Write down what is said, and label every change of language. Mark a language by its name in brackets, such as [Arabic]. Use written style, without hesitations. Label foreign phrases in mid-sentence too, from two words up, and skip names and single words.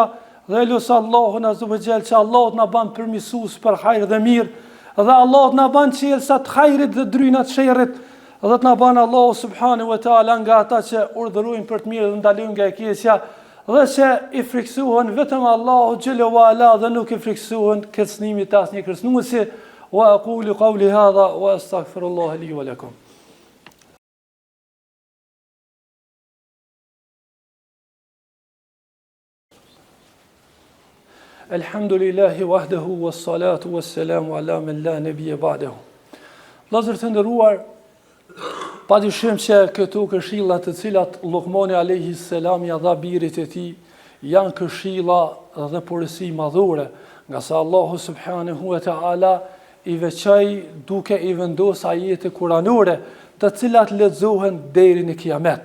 [Albanian] Dhe lutem Allahun [Arabic] عز وجل [Albanian] që Allah na bën përmirësues për hajër dhe mirë, dhe Allah na bën çelësa të hajrit dhe dryna të sherrit, dhe të na bën Allahu [Arabic] سبحانه وتعالى [Albanian] nga ata që urdhërojnë për të mirë dhe ndalojnë nga e keqja, dhe që I friksohen vetëm Allahu [Arabic] جل وعلا [Albanian] dhe nuk I friksohen kërcënimit të asnjë kërcënuesi. [Arabic] وأقول قولي هذا وأستغفر الله لي ولكم. الحمد لله وحده والصلاة والسلام على من لا نبي بعده. [Albanian] Vëllezër të nderuar, padyshim që këto këshilla të cilat Luqmani [Arabic] عليه السلام [Albanian] ja dha birit e tij janë këshilla dhe porësi madhore, nga sa Allahu [Arabic] سبحانه وتعالى [Albanian] I veçoi duke I vendosur ajete kuranore, të cilat lexohen deri në kiamet.